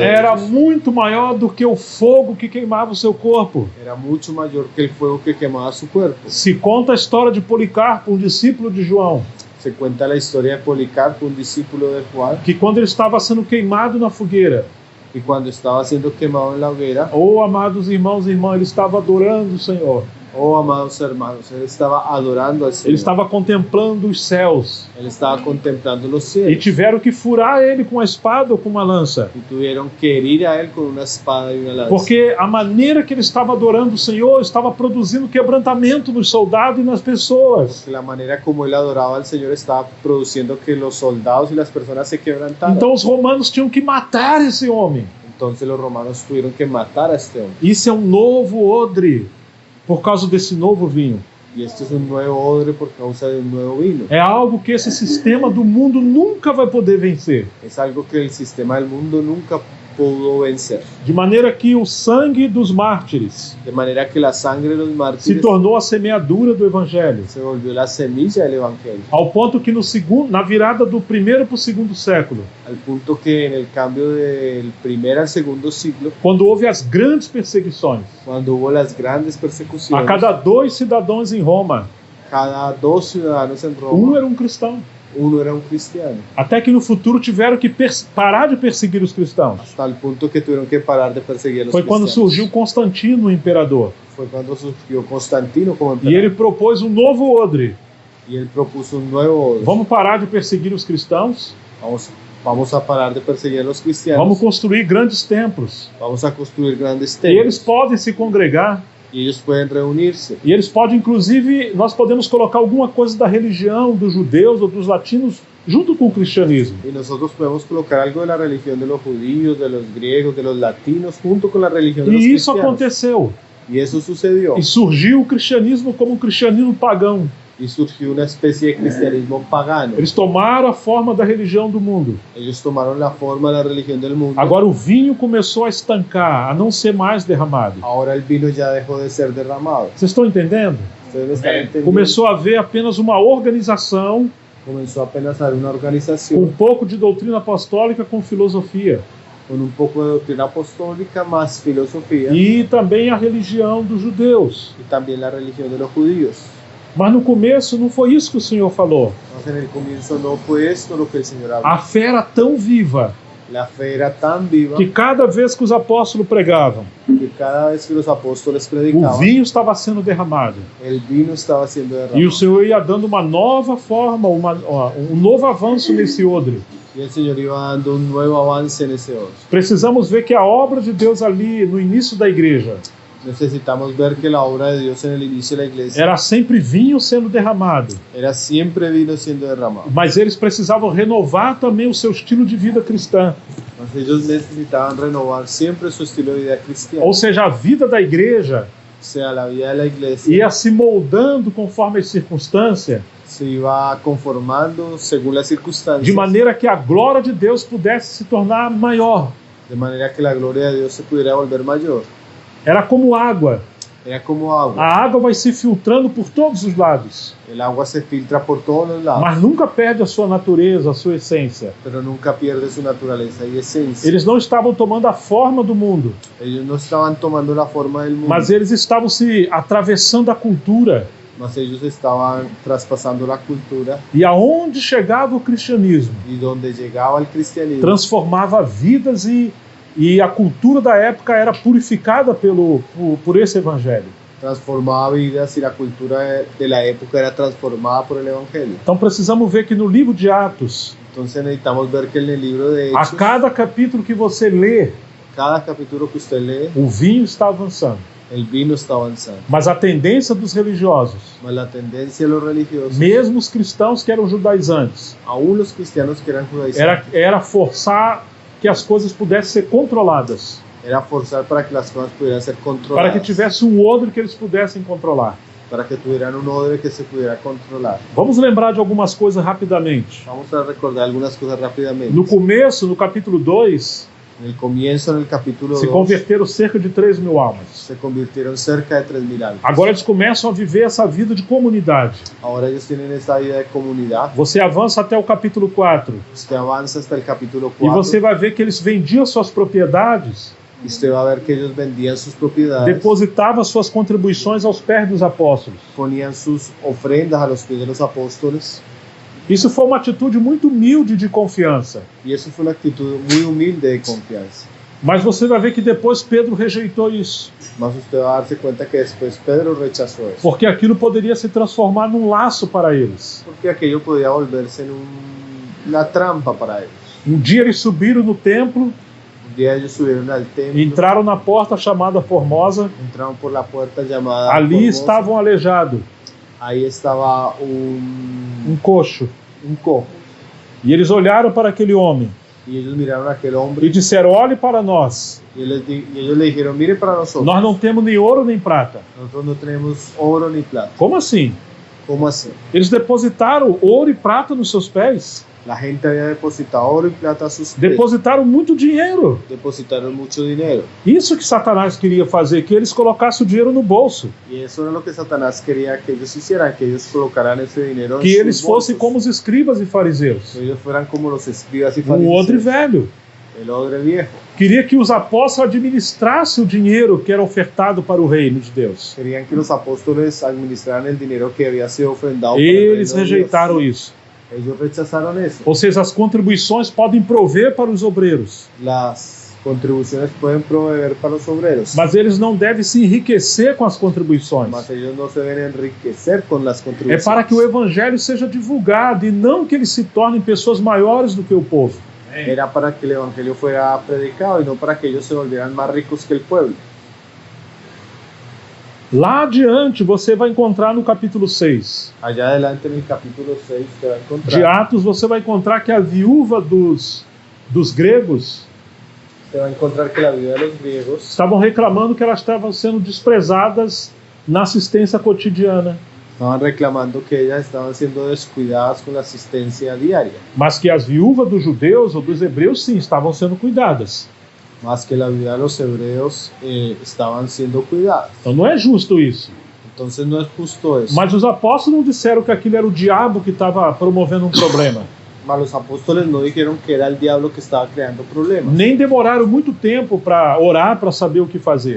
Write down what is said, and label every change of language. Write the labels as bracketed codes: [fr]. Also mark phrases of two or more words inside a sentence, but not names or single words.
[pt] era [es] ellos [pt] muito maior do que o fogo que queimava o seu corpo. [es] era mucho mayor que el fuego que quemaba su cuerpo. [pt] Se conta a história de Policarpo, um discípulo de João, [es] Se cuenta la historia de Policarpo, un discípulo de Juan, [pt] que quando ele estava sendo queimado na fogueira, [es] y cuando estaba siendo quemado en la hoguera, [pt] oh amados irmãos e irmãs, ele estava adorando o Senhor. [es] Oh, amados hermanos, él estaba adorando al [pt] Ele [es] Señor. [pt] estava contemplando os céus. [es] Él estaba contemplando los [pt] E [es] cielos. [pt] tiveram que furar ele com a espada ou com uma lança. [es] Y tuvieron que herir a él con una espada y una lanza. [pt] Porque a maneira que ele estava adorando o Senhor estava produzindo quebrantamento nos soldados e nas pessoas. [es] Que la manera como él adoraba al Señor estaba produciendo que los soldados y las personas se quebrantaran. [pt] Então os romanos tinham que matar esse homem. [es] Entonces los romanos tuvieron que matar a este hombre. [pt] Isso é um novo odre por causa desse novo vinho. [es] Y esto es un nuevo odre por causa de un nuevo vino. [pt] É algo que esse sistema do mundo nunca vai poder vencer. [es] Es algo que el sistema del mundo nunca pudo vencer. [pt] De maneira que o sangue dos mártires [es] De manera que la sangre de los [pt] se [es] mártires [pt] tornou a semeadura do evangelho. [es] se volvió la semilla del evangelio. [pt] Ao ponto que na virada do primeiro para o segundo século, [es] Al punto que en el cambio del primer al segundo siglo, [pt] quando houve as grandes perseguições, [es] cuando hubo las grandes [pt] a [es] persecuciones, [pt] cada 2 cidadãos em Roma, [es] cada 2 ciudadanos en [pt] um [es] Roma, [pt] era um cristão. [es] uno era un cristiano. [pt] Até que no futuro tiveram que parar de perseguir os cristãos. [es] Hasta el punto que tuvieron que parar de perseguir a los [pt] Foi quando [es] cristianos. [pt] surgiu Constantino, o imperador. [es] Fue cuando surgió Constantino como [pt] E [es] emperador. [pt] ele propôs um novo odre. [es] Y él propuso un nuevo orden. [pt] Vamos parar de perseguir os cristãos, [es] Vamos a parar de perseguir a los cristianos. [pt] vamos construir grandes templos. [es] Vamos a construir grandes [pt] E eles [es] templos. [pt] podem se congregar. [es] Y ellos pueden reunirse. [pt] E eles podem, inclusive, nós podemos colocar alguma coisa da religião dos judeus ou dos latinos junto com o cristianismo. [es] Y nosotros podemos colocar algo de la religión de los judíos, de los griegos, de los latinos, junto con la religión de los [pt] E isso [es] cristianos. [pt] aconteceu. [es] Y eso sucedió. [pt] E surgiu o cristianismo como um cristianismo pagão. [es] Y surgió una especie de cristianismo pagano. [pt] Eles tomaram a forma da religião do mundo. [es] Ellos tomaron la forma de la religión del mundo. [pt] Agora o vinho começou a estancar, a não ser mais derramado. [es] Ahora el vino ya dejó de ser derramado. [pt] Vocês estão entendendo? [es] Ustedes me están entendiendo. [pt] Começou a haver apenas uma organização [es] Comenzó apenas a haber una [pt] com [es] organización [pt] um pouco de doutrina apostólica com filosofia. [es] con un poco de doctrina apostólica más filosofía [pt] E também a religião dos judeus. [es] y también la religión de los judíos. [pt] Mas no começo não foi isso que o Senhor falou. [es] Entonces en el comienzo no fue esto lo que el Señor habló. [pt] A fé era tão viva [es] La fe era tan viva [pt] que cada vez que os apóstolos pregavam, [es] que cada vez que los apóstoles [pt] o [es] predicaban, [pt] vinho estava sendo derramado. [es] el vino estaba siendo [pt] E [es] derramado. [pt] o Senhor ia dando uma nova forma, um novo avanço nesse odre. [es] Y el Señor iba dando un nuevo avance en ese orden. [pt] Precisamos ver que a obra de Deus ali no início da igreja [es] Necesitamos ver que la obra de Dios en el inicio de la iglesia [pt] era sempre vinho sendo derramado. [es] era siempre vino siendo derramado. [pt] Mas eles precisavam renovar também o seu estilo de vida cristã. [es] Mas ellos necesitaban renovar siempre su estilo de vida cristiano. [pt] Ou seja, a vida da igreja [es] O sea, la vida de la iglesia [pt] ia se moldando conforme as circunstâncias, [es] se iba conformando según las circunstancias, [pt] de maneira que a glória de Deus pudesse se tornar maior. [es] de manera que la gloria de Dios se pudiera volver mayor. [pt] Era como água. [es] Era como agua. [pt] A água vai se filtrando por todos os lados, [es] El agua se filtra por todos los lados, [pt] mas nunca perde a sua natureza, a sua essência. [es] pero nunca pierde su naturaleza y esencia. [pt] Eles não estavam tomando a forma do mundo, [es] Ellos no estaban tomando la forma del mundo, [pt] mas eles estavam se atravessando a cultura. [es] mas ellos estaban traspasando la cultura, [pt] E aonde chegava o cristianismo, [es] y donde llegaba el cristianismo, [pt] transformava vidas e a cultura da época era purificada por esse evangelho. [es] transformaba vidas y la cultura de la época era transformada por el evangelio. [pt] Então precisamos ver que no livro de Atos, [es] Entonces necesitamos ver que en el libro de [pt] a [es] Hechos, [pt] cada capítulo que você lê, [es] cada capítulo que usted lee, [pt] o vinho está avançando. [es] el vino está avanzando. [pt] Mas a tendência dos religiosos, [es] Mas la tendencia de los religiosos, [pt] mesmo os cristãos que eram judaizantes, [es] aún los cristianos que eran judaizantes, [pt] era forçar que as coisas pudessem ser controladas, [es] era forzar para que las cosas pudieran ser [pt] para [es] controladas, [pt] que tivesse um odre que eles pudessem controlar. [es] para que tuvieran un odre que se pudiera controlar. [pt] Vamos lembrar de algumas coisas rapidamente. [es] Vamos a recordar algunas cosas rápidamente. [pt] No começo, no capítulo 2, [es] En el comienzo, en el capítulo [pt] se [es] 2, [pt] converteram cerca de 3.000 almas. [es] se convirtieron cerca de 3.000 almas. [pt] Agora eles começam a viver essa vida de comunidade. [es] Ahora ellos tienen esta vida de comunidad. [pt] Você avança até o capítulo 4 [es] Usted avanza hasta el capítulo [pt] e [es] 4 [pt] você vai ver que eles vendiam suas propriedades, [es] y usted va a ver que ellos vendían sus propiedades, [pt] depositavam suas contribuições aos pés dos apóstolos. [es] ponían sus ofrendas a los pies de los apóstoles. [pt] Isso foi uma atitude muito humilde de confiança. [es] Y eso fue una actitud muy humilde de confianza. [pt] Mas você vai ver que depois Pedro rejeitou isso, [es] Mas usted va a darse cuenta que después Pedro rechazó eso. [pt] porque aquilo poderia se transformar num laço para eles. [es] Porque aquello podía volverse en una trampa para ellos. [pt] Um dia eles subiram no templo, [es] Un día ellos subieron al templo, [pt] entraram na porta chamada Formosa, [es] entraron por la puerta llamada [pt] ali [es] Formosa. [pt] estava um aleijado, [es] Ahí estaba [pt] um coxo, [es] un cojo. [pt] e eles olharam para aquele homem [es] Y ellos miraron a aquel [pt] e [es] hombre [pt] disseram: olhe para nós, [es] y ellos le dijeron, mire para nosotros. [pt] nós não temos nem ouro nem prata. [es] Nosotros no tenemos oro ni plata. [pt] Como assim? [es] ¿Cómo así? [pt] Eles depositaram ouro e prata nos seus pés, [es] La gente había depositado oro y plata a sus pies. [pt] depositaram muito dinheiro. [es] Depositaron mucho dinero. [pt] Isso que Satanás queria fazer, que eles colocassem o dinheiro no bolso, [es] Y eso era lo que Satanás quería que ellos hicieran, que ellos colocaran ese dinero [pt] que [es] en [pt] eles [es] sus [pt] fossem [es] bolsos. [pt] como os escribas e fariseus. [es] Que ellos fueran como los escribas y [pt] O odre [es] fariseos. [pt] velho [es] El odre viejo. [pt] queria que os apóstolos administrassem o dinheiro que era ofertado para o reino de Deus. [es] Querían que los apóstoles administraran el dinero que había sido ofrendado para el reino [pt] Eles [es] de [pt] rejeitaram [es] Dios. [pt] isso. [es] Ellos rechazaron eso. [pt] Ou seja, as contribuições podem prover para os obreiros, [es] Las contribuciones pueden proveer para los obreros, [pt] mas eles não devem se enriquecer com as contribuições. [es] mas ellos no se deben enriquecer con las [pt] É [es] contribuciones. [pt] para que o evangelho seja divulgado e não que eles se tornem pessoas maiores do que o povo. [es] Era para que el evangelio fuera predicado y no para que ellos se volvieran más ricos que el pueblo. [pt] Lá adiante você vai encontrar no capítulo 6 [es] Allá adelante en el capítulo 6 te va a [pt] de [es] encontrar, [pt] Atos, você vai encontrar que a viúva dos gregos [es] te va a encontrar que la vida de los griegos [pt] estavam reclamando que elas estavam sendo desprezadas na assistência cotidiana, [es] estaban reclamando que ellas estaban siendo descuidadas con la asistencia diaria, [pt] mas que as viúvas dos judeus ou dos hebreus sim estavam sendo cuidadas. [es] más que la vida de los hebreos estaban siendo cuidadas. [pt] Então não é justo isso. [es] Entonces no es justo eso. [pt] Mas os apóstolos não disseram que aquilo era o diabo que estava promovendo um problema. [es] Mas los apóstoles no dijeron que era el diablo que estaba creando problemas. [pt] Nem demoraram muito tempo para orar para saber o que fazer.